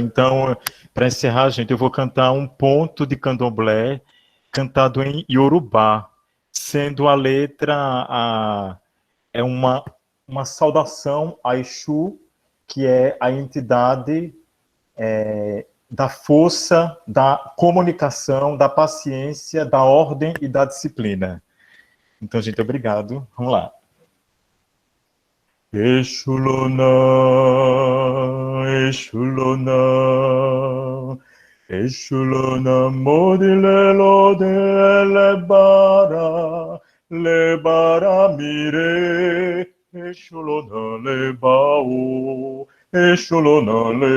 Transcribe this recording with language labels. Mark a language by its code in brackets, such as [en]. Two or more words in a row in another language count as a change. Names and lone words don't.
[pt] Então, para encerrar, gente, eu vou cantar um ponto de candomblé cantado em Yorubá, sendo a letra é uma saudação a Exu, que é a entidade da força, da comunicação, da paciência, da ordem e da disciplina. Então, gente, obrigado. Vamos lá. [yo] Exu Lona, Exu Lona, Exu Lona, modilelo de lebara mire, Exu Lona lebao, Exu Lona